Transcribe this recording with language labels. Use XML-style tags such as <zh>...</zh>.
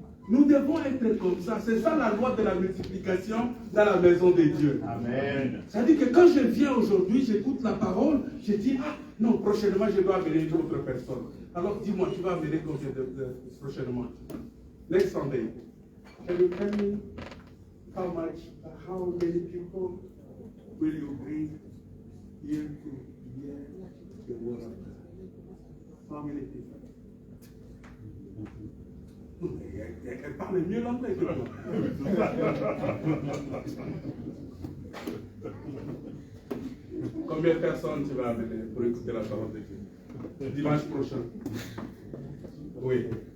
<fr>Nous devons être comme ça. C'est ça la loi de la multiplication dans la maison de Dieu. Amen. C'est-à-dire que quand je viens aujourd'hui, j'écoute la parole, je dis, ah non, prochainement je dois amener une autre personne. Alors dis-moi, tu vas amener combien prochainement?</fr> <en>Next Sunday. Can you tell me how many people will you bring here to hear the word of God? How many people?</en> <fr>Elle parle mieux l'anglais que moi. Combien de personnes tu vas amener pour écouter la parole de Dieu? Dimanche prochain. Oui.</fr>